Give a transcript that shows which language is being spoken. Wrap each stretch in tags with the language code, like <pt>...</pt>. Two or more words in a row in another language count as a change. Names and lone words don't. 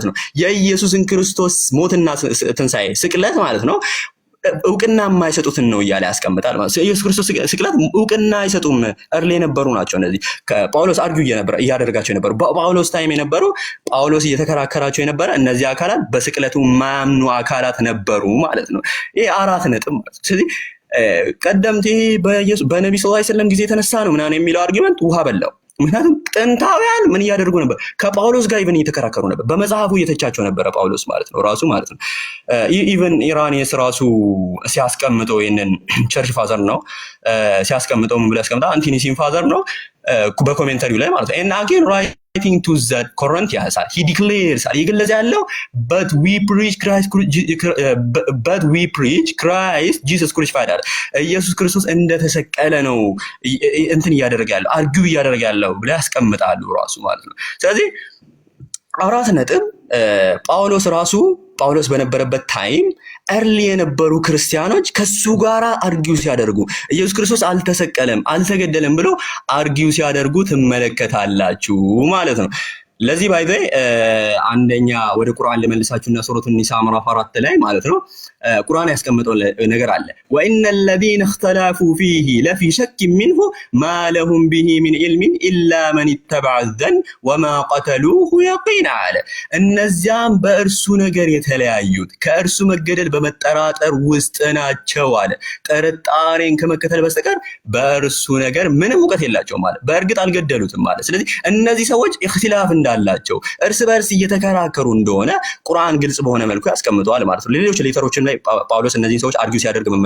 <am>ነው የኢየሱስን ክርስቶስ ሞትና ትንሣኤ ስቅለት ማለት ነው እውቅና የማይሰጡትን ነው እያለ ያስቀምጣል ማለት ነው። ኢየሱስ ክርስቶስ ስቅለት እውቅና አይሰጡም። እርሊ የነበሩ ናቸው እነዚህ ጳውሎስ አርጊው እያደረጋቸው የነበሩ በጳውሎስ ታይም የነበሩ ጳውሎስ እየተከራከራቸው የነበረ እነዚህ አካላት በስቅለቱ የማያምኑ አካላት ነበሩ ማለት ነው። ይሄ 4 ነጥብ ማለት ነው። ስለዚህ ቀደምት በነብዩ ሰለላሁ ዐለይሂ ወሰለም ጊዜ የተነሳ ነው ምናምን የሚለው አርጊመንት ውሃ በላው። ምክንያቱም ጥንታውያን ምን እያደረጉ ነበር? ከጳውሎስ ጋር ኢቨን እየተከራከሩ ነበር። በመጽሐፉ እየተቻቸው ነበረ ጳውሎስ ማለት ነው ራሱ ማለት ነው። ኢቨን ኢራኒየስ ራሱ ሲያስቀምጠው ይሄንን ቸርች ፋዘር ነው ሲያስቀምጠው ምን ብሎ ያስቀምጣል? አንቲኒሲን ፋዘር ነው በኮሜንተሪው ላይ ማለት ነው።</am> <en>and again writing to the Corinthians he declares</en> <am>ይገለጽ ያለው</am> <en>but we preach Christ Jesus crucified</en> <am>አለ። ኢየሱስ ክርስቶስ እንደተሰቀለ ነው እንትን እያደረገ ያለው አርጊው እያደረገ ያለው ብለ ያስቀምጣሉ ራሱ ማለት ነው። ስለዚህ 4 ነጥብ ጳውሎስ በነበረበት ታይም እርሊ የነበሩ ክርስቲያኖች ከሱ ጋራ አርጊው ሲያደርጉ ኢየሱስ ክርስቶስ አልተሰቀለም አልተገደለም ብሎ አርጊው ሲያደርጉ ትመለከታላችሁ ማለት ነው። ለዚህ ባይዘ አንደኛ ወደ ቁርአን ለመልሳችሁና ሱረቱን ኒሳ ምዕራፍ 4 ላይ ማለት ነው ቁርአን ያስቀመጠው ነገር አለ</am> <ar>وان الذين اختلفوا فيه لفي شك منه ما لهم به من علم الا من اتبع الظن وما قتلوه يقينا</ar> <am>አለ። እነዚያም በእርሱ ነገር የተለያዩት ከእርሱ መገደል በመጠራጠር ውስጥ ናቸው አለ። ጥርጣሬን ከመከተል በስተቀር በእርሱ ነገር ምንም ዕውቀት የላቸውም ማለት በእርግጥ አልገደሉትም ማለት። ስለዚህ እነዚህ ሰዎች ኢኽቲላፍ እንዳላቸው እርስ በርስ እየተከራከሩ እንደሆነ ቁርአን ግልጽ በሆነ መልኩ ያስቀምጠዋል ማለት ነው። ሌሎች ሌተሮችም ላይ ጳውሎስ እነዚህን ሰዎች አርጊው ሲያደርግ</am>